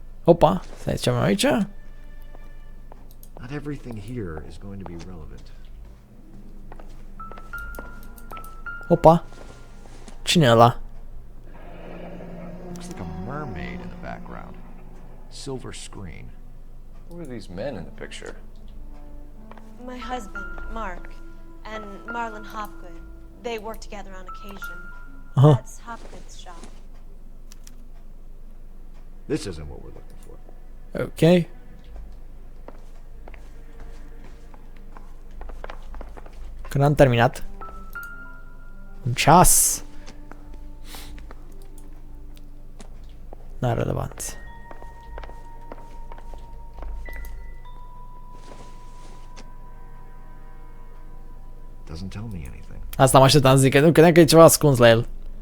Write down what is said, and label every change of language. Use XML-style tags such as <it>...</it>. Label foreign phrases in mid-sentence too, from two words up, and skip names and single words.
<ro>Opa, stai ce avem aici?</ro> <en>Not everything here is going to be relevant.</en> <ro>Opa. Cine e ăla?</ro> <en>Looks like a mermaid in the background. Silver screen. Who are these men in the picture? My husband, Mark, and Marlon Hopgood. They work together on occasion. That's Hopgood's shop. This isn't what we're looking for.</en> <ro>Ok. Când am terminat. Un ceas. N-are relevanță.</ro> <en>Doesn't tell me anything.</en> <ro>Asta mă așteptam să zic, că nu credeam că e ceva ascuns la el.</ro>